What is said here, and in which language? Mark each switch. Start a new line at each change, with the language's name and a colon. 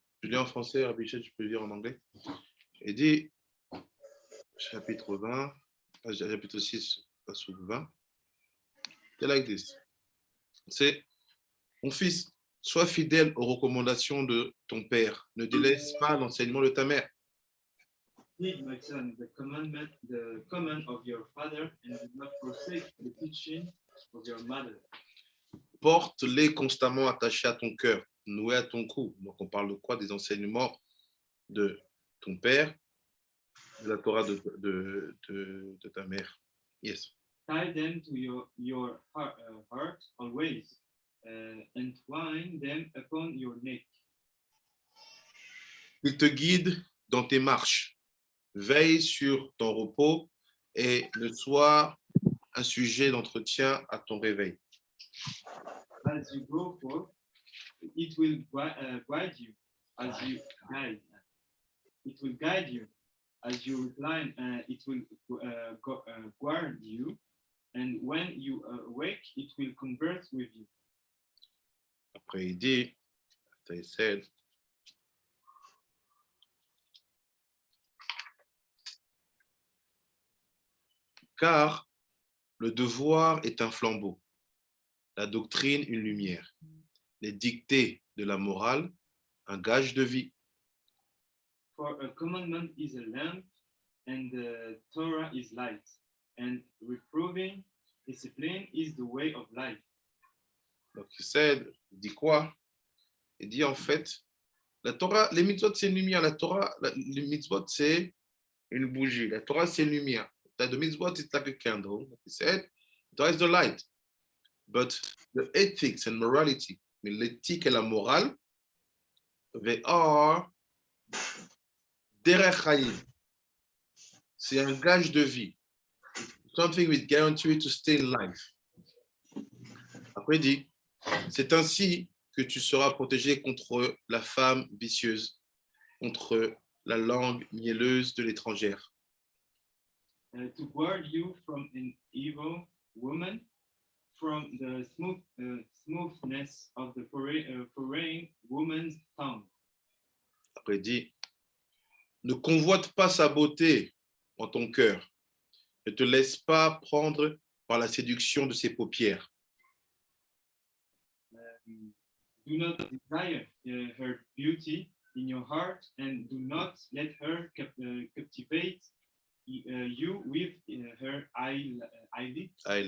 French: Je lis en français, Rabichel, tu peux lire en anglais. Il dit, chapitre 20, chapitre 6, Pasuk 20. C'est
English: like this.
French: C'est, mon fils, sois fidèle aux recommandations de ton père. Ne délaisse pas l'enseignement de ta mère.
English: Heed, my son, the command of your father, and do not forsake the teaching of your mother.
French: Porte-les constamment attachés à ton cœur, noués à ton cou. Donc, on parle de quoi? Des enseignements de ton père, de la Torah de ta mère.
English: Yes. Tie them to your heart always, and twine them upon your neck.
French: Il te guide dans tes marches. Veille sur ton repos et ne sois un sujet d'entretien à ton réveil.
English: As you go forth, it will guide you. As you guide, it will guide you. As you recline, it will guard you. And when you awake, it will converse with you.
French: Après, il dit,
English: after he said,
French: car le devoir est un flambeau, la doctrine une lumière, les dictées de la morale un gage de vie.
English: For a commandment is a lamp, and the Torah is light, and reproving discipline is the way of life.
French: Donc il dit quoi? Il dit en fait, la Torah, les mitzvot c'est une lumière, la Torah, les mitzvot c'est une bougie, la Torah c'est une lumière.
English: The mitzvot is like a candle. He said, Torah is the light. But the ethics and morality,
French: l'éthique et la morale,
English: they are
French: Derech Chaim, c'est un gage de vie.
English: Something which guarantees you to stay in life.
French: Après, il dit, c'est ainsi que tu seras protégé contre la femme vicieuse, contre la langue mielleuse de l'étrangère.
English: To guard you from an evil woman, from the smoothness of the foreign woman's tongue.
French: Après, il dit, ne convoite pas sa beauté en ton cœur. Ne te laisse pas prendre par la séduction de ses paupières.
English: Do not desire her beauty in your heart, and do not let her captivate you with her eyelids.